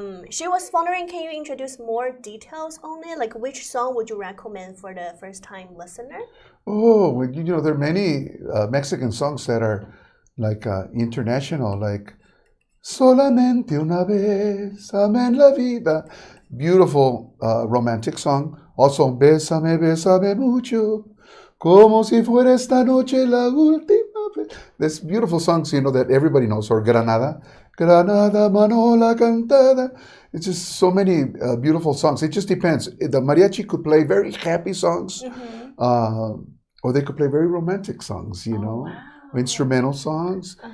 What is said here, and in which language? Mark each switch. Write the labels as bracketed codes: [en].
[en] She was wondering, can you introduce more details on it? Like, which song would you recommend for the first-time listener? Oh, well, there are many Mexican songs that are like international, like Solamente una vez, amen la vida. Beautiful romantic song. [es] Also, Bésame, bésame mucho, como si fuera esta noche la última vez. [en] There's beautiful songs, that everybody knows. Or Granada, Granada, Manola Cantada. It's just so many beautiful songs. It just depends. The mariachi could play very happy songs, or they could play very romantic songs, Wow. Instrumental songs.